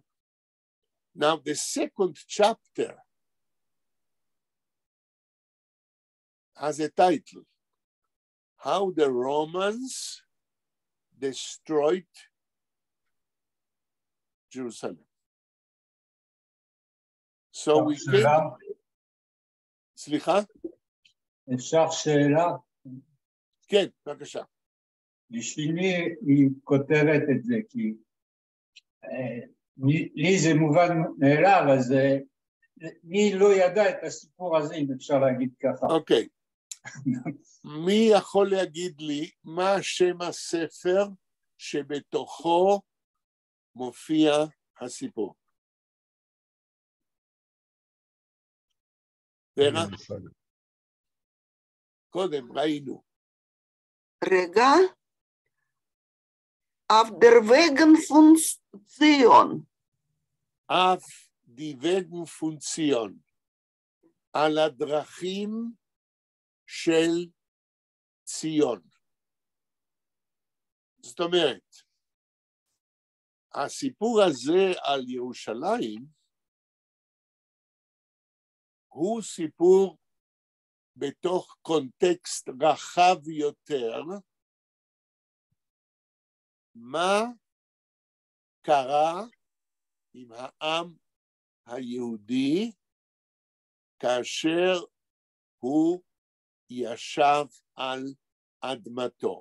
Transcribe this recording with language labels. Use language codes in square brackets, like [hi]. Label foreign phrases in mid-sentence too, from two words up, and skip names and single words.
[en] Now, the second chapter has a title, How the Romans Destroyed Jerusalem. So we can... [he] סליחה? אפשר שאלה? כן, בבקשה. בשביל מי היא כותבת את זה? כי לי זה מובן מאליו, אז מי לא ידע את הסיפור הזה, אם אפשר להגיד ככה. אוקיי. מי יכול להגיד לי מה שם הספר שבתוכו מופיע הסיפור? ורה? קודם ראינו. רגע, [yi] auf der Wegen von Zion. auf die Wegen von Zion. [he] על הדרכים של ציון. זאת אומרת, הסיפור הזה על ירושלים הוא סיפור בתוך קונטקסט רחב יותר, מה קרה עם העם היהודי כאשר הוא ישב על אדמתו.